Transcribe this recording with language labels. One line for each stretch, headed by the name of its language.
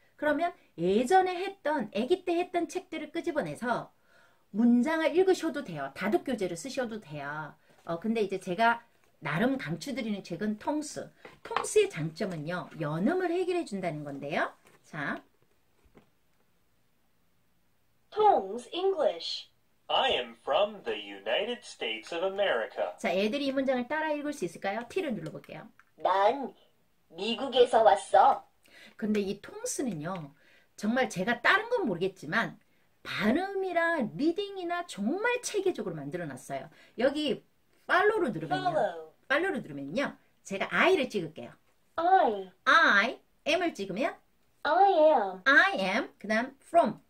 Korean: 그러면 예전에 했던 아기 때 했던 책들을 끄집어내서 문장을 읽으셔도 돼요. 다독 교재를 쓰셔도 돼요. 근데 이제 제가 나름 강추드리는 책은 텅스의 장점은요. 연음을 해결해 준다는 건데요. 자,
English: Tongs English. I am from the United States of America.
Korean: 자, 애들이 이 문장을 따라 읽을 수 있을까요? T를 눌러볼게요. 난 미국에서 왔어. 근데 이 통스는요. 정말 제가 다른 건 모르겠지만 발음이랑 리딩이나 정말 체계적으로 만들어놨어요. 여기 팔로우를 누르면요. 제가 I를 찍을게요. I am을 찍으면 I am 그 다음 from